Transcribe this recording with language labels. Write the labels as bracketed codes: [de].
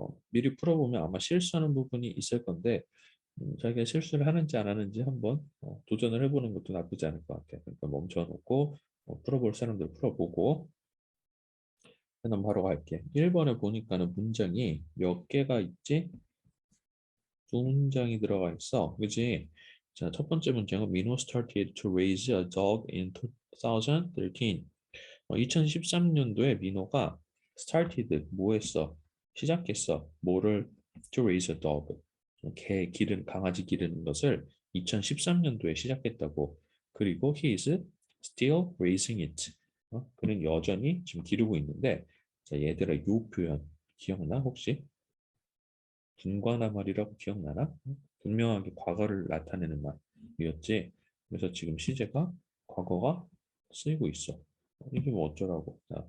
[ko] 미리 풀어보면 아마 실수하는 부분이 있을 건데, 자기가 실수를 하는지 안 하는지 한번 도전을 해보는 것도 나쁘지 않을 것 같아. 그러니까 멈춰놓고 풀어볼 사람들 풀어보고, 그럼 바로 갈게. 1번에 보니까는 문장이 몇 개가 있지? 두 문장이 들어가 있어. 그지? 자, 첫 번째 문장은 [en] Minho started to raise a dog in 2013. [ko] 2013년도에 민호가 started 뭐 했어? 시작했어. 뭐를? [en] To raise a dog. [ko] 강아지 기르는 것을 2013년도에 시작했다고. 그리고 [en] he is still raising it. [ko] 그는 여전히 지금 기르고 있는데, 자, 얘들아, 요 표현 기억나 혹시? 분관화 말이라고 기억나나? 분명하게 과거를 나타내는 말이었지. 그래서 지금 시제가 과거가 쓰이고 있어. 이게 뭐 어쩌라고.